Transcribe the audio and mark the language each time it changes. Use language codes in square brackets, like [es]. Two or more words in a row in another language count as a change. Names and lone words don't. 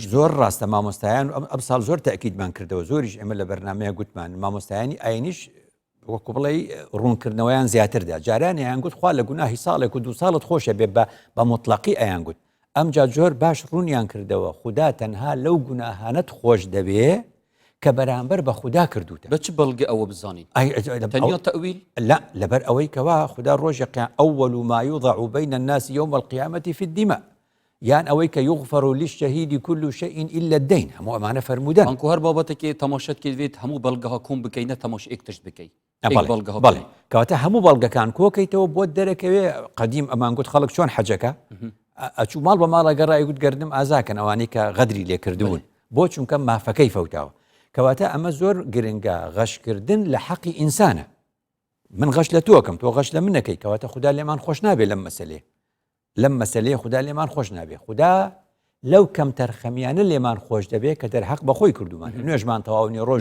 [ckb] زۆر ڕاستە مامۆستایان ئەم ساڵ زۆر تەکیدمان کردەوە زۆریش ئێمە لە بەرنامەیە گوتمان مامۆستایانی ئاینیش وەکو بڵێ ڕوونکردنەوەیان زیاتردا جارانی ئەیان گوت خوا لە گوناهی ساڵێک و 2 ساڵت خۆشە بێ بە مطلقی ئەیان گوت ئەمجا زۆر باش ڕوونیان کردەوە خدا تەنها لەو گوناهانەت خۆش دەبێ کە بەرامبەر بە خدا کردوتە بە چ بەڵگە ئەوە بزانین تەنیا تەویل لا لەبەر ئەوەی کەوا خدا ڕۆژی ئەول [ar] ما يوضع بين الناس يوم القيامة في الدماء [ckb] یان ئەوەی کە [ar] يغفر للشهيد كل شيء إلا الدين [ckb] هەموو ئەمانە فرمودن ئەنکو هەر بابەتێکی تەماشەت کردوێت هەموو بەڵگەها کۆم بکەینە تەماش ئێکتشت بکەیت بەڵێ کەواتە هەموو بەڵگەکان کۆکەیتەوە بۆ دەرەکەوێ قەدیم ئەمان گوت خەڵک چۆن حەجەکە ئەچوو ماڵ بە ماڵە گەڕای گوت گەردم ئازاکەن ئەوانەی کە غەدری لێکردبوون بۆ چونکە مافەکەی فەوتاوە کەواتە ئەمە زۆر گرنگە غەشکردن لە حەقی ئینسانە من غەش لە تۆکەم تۆ غەش لە منەکەی کەواتە خدا لێمان خۆش نابێ لەم مەسەلەیە خدا لێمان خۆش نابێ خدا لەو کەم تەرخەمیانە لێمان خۆش دەبێت کە دەرحەق بەخۆی کردومان نوێژمان تەواونی ڕۆژ